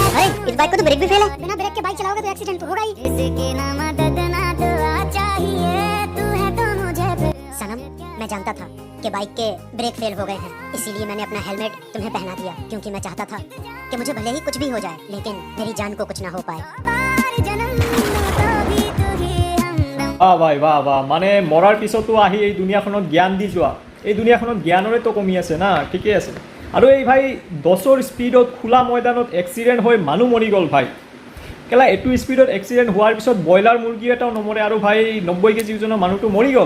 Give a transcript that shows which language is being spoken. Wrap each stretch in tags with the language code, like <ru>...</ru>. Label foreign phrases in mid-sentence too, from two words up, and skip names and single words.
<hi>अरे इस बाइक को तो ब्रेक भी फेल है। बिना ब्रेक के बाइक चलाओगे तो एक्सीडेंट तो होगा ही। किसी ना मदद ना दुआ चाहिए, तू है तो मुझे फिर। सनम, मैं जानता था कि बाइक के ब्रेक फेल हो गए हैं, इसीलिए मैंने अपना हेलमेट तुम्हें पहना दिया, क्योंकि मैं चाहता था कि मुझे भले ही कुछ भी हो जाए लेकिन मेरी जान को कुछ ना हो पाए।</hi> <as>ভাই বাহ বাহ, মানে মৰাৰ পিছতো আহি এই দুনিয়াখনত জ্ঞান দি যোৱা, এই দুনিয়াখনত জ্ঞানৰে তো কমি আছে না। ঠিকেই আছে। আৰু এই ভাই 10ৰ স্পীডত খোলা ময়দানত এক্সিডেণ্ট হৈ মানুহ মৰি গ'ল ভাই। কেলা এইটো স্পীডত এক্সিডেণ্ট হোৱাৰ পিছত ব্ৰইলাৰ মুৰ্গী এটাও নমৰে আৰু ভাই 90 কেজি ওজনৰ মানুহটো মৰি গ'ল।</as>